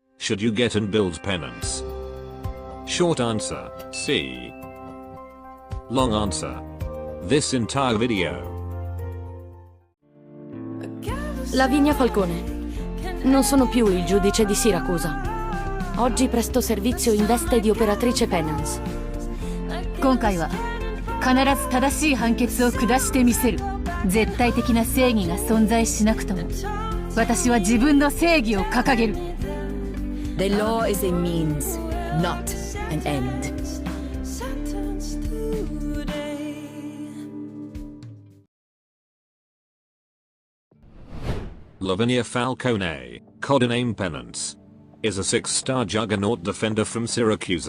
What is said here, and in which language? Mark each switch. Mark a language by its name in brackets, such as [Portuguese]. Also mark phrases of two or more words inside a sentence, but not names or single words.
[English] should you get and build penance? Short answer, C. Long answer, this entire video. [Italian] Lavinia Falcone. Non sono più il giudice di Siracusa. Oggi presto servizio in veste di operatrice Penance. [Japanese] 今回は必ず正しい判決を下してみせる。絶対的な正義が存在しなくとも、私は自分の正義を掲げる。 [English] The law is a means, not an end. Lavinia Falcone, codename Penance, is a 6-star juggernaut defender from Syracuse.